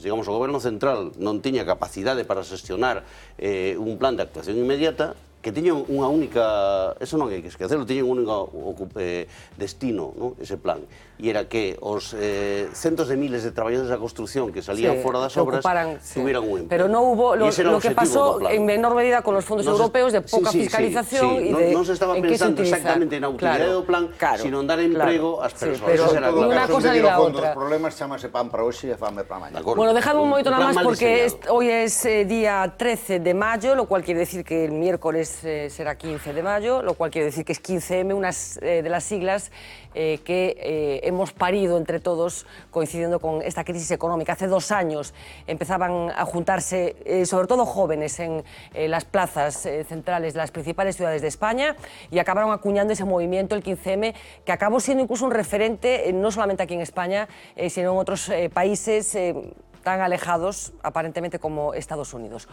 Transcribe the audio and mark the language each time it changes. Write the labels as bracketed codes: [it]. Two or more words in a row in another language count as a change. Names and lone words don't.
[gl] Digamos, o goberno central non tiña capacidade para xestionar un plan de actuación inmediata que tiñan unha única, eso non hai que esquecelo, tiñan un único destino, ¿no? Ese plan, e era que os centos de miles de traballadores da construcción que salían fora das obras [es] tuvieran un empleo. Pero no hubo lo que pasó en menor medida con los fondos europeos de poca fiscalización y de... [gl] Non se estaba pensando exactamente na utilidade do plan, sino en dar emprego ás persoas. Pero unha cosa ni la outra. Os problemas chamase pan para hoxe e fame para mañá. [es] Bueno, dejadme un momento nada más porque hoy es día 13 de mayo, lo cual quiere decir que el miércoles será 15 de mayo, lo cual quiere decir que es 15M, unas de las siglas que hemos parido entre todos coincidiendo con esta crisis económica. Hace 2 años empezaban a juntarse, sobre todo jóvenes, en las plazas centrales de las principales ciudades de España y acabaron acuñando ese movimiento, el 15M, que acabó siendo incluso un referente, no solamente aquí en España, sino en otros países tan alejados, aparentemente, como Estados Unidos.